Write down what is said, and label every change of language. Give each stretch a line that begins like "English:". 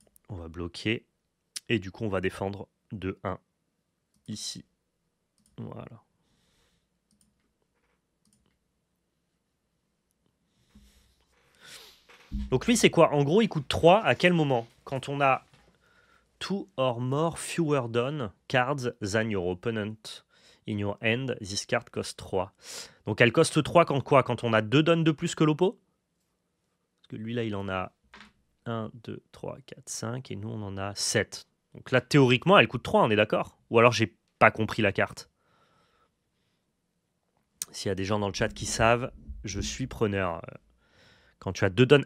French: On va bloquer. Et du coup, on va défendre de 1 ici. Voilà. Donc lui, c'est quoi? En gros, il coûte 3 à quel moment? Quand on a
English: 2 or more fewer done cards than your opponent in your hand, this card cost 3.
French: Donc elle coste 3 quand quoi? Quand on a 2 dons de plus que l'oppo? Parce que lui, là, il en a 1, 2, 3, 4, 5. Et nous, on en a 7. Donc là, théoriquement, elle coûte 3, on est d'accord? Ou alors, j'ai pas compris la carte. S'il y a des gens dans le chat qui savent, je suis preneur. Quand tu as 2 dons...